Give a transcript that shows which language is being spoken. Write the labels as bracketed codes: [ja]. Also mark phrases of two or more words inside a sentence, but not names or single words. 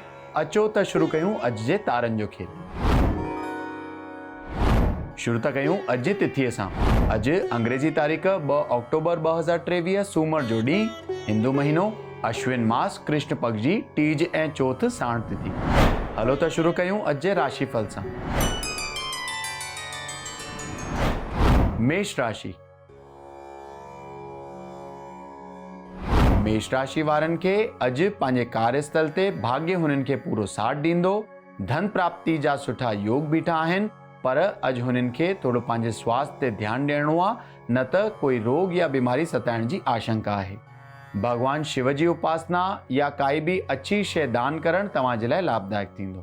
[sd] अचो त शुरू कयूं अॼु जे तारनि जो खेल। शुरू था कयूं अॼु जी तिथीअ सां। अॼु अंग्रेजी तारीख़ 2 अक्टूबर 2023 सूमर जो ॾींहुं, हिंदू महीनो अश्विन मास, कृष्ण पक्ष जी टीज ऐं चौथ साण तिथि। हलो त शुरू कयूं अॼु जे राशिफल सां। मेष राशि। मेष राशि वारनि खे अॼु पंहिंजे कार्यस्थल ते भाग्य हुननि खे पूरो साथ ॾींदो। धन प्राप्ति जा सुठा योग बीठा आहिनि, पर अॼु हुननि खे थोरो पंहिंजे स्वास्थ्य ते ध्यानु ॾियणो आहे, न त कोई रोग या बीमारी सताइण जी आशंका आहे। भगवान शिव जी उपासना या काई बि अच्छी शइ दान करणु तव्हां जे लाइ लाभदायक थींदो।